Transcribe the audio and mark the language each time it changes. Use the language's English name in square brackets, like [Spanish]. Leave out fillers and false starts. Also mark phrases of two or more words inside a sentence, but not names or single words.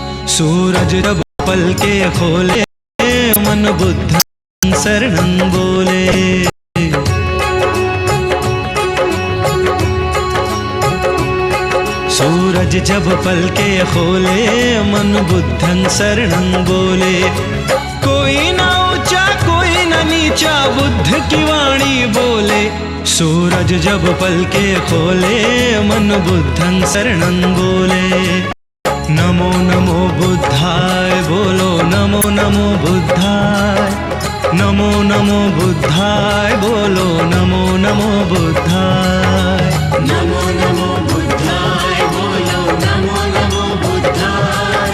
[Hindi] सूरज जब पलके खोले मन [Pali] बुद्धं शरणं [Hindi] बोले। सूरज जब पलके खोले मन [Pali] बुद्धं शरणं [Hindi] बोले। कोई ना ऊंचा कोई ना नीचा बुद्ध की वाणी बोले। सूरज जब पलके खोले मन [Pali] बुद्धं शरणं [Hindi] बोले। [Pali] नमो नमो बुद्धाय बोलो नमो नमो बुद्धाय। नमो नमो बुद्धाय बोलो नमो नमो बुद्धाय। नमो नमो बुद्धाय बोलो नमो नमो बुद्धाय।